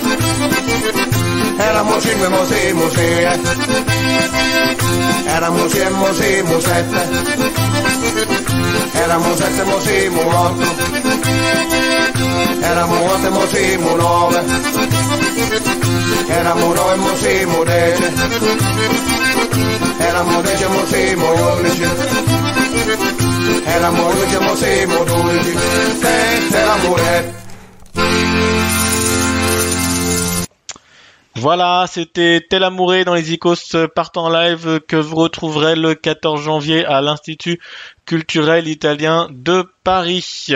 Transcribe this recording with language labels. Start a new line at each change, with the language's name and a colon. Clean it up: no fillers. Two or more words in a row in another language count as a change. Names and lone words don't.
Italian: eramo cinque mosimo sei, eramo sei mosimo sette, eramo sette mosimo otto, eramo otto mosimo nove, eramo nove mosimo dieci, eramo dieci mosimo undici, eramo undici mosimo dodici, te la muretta.
French: Voilà, c'était Tel Amouré dans les Icos partent en live que vous retrouverez le 14 janvier à l'Institut culturel italien de Paris.